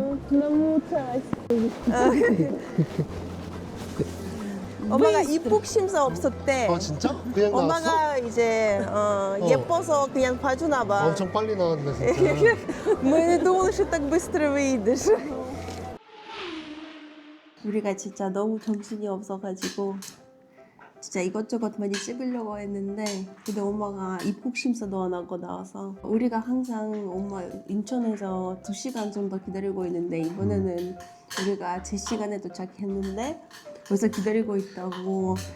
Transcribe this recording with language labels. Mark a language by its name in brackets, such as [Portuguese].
[Korean] 너무 엄마가 입국 심사 없었대. 진짜? 그냥 나왔어? 엄마가 이제 예뻐서 그냥 봐주나 봐. 엄청 빨리 나왔네 진짜. [Russian] Мы не думали, что так быстро выйдешь. [Korean] 우리가 진짜 너무 정신이 없어가지고 진짜 이것저것 많이 찍으려고 했는데 근데 엄마가 입국 심사도 안 하고 나와서 우리가 항상 엄마 인천에서 2시간 정도 기다리고 있는데 이번에는 우리가 제 시간에 도착했는데 벌써 기다리고 있다고.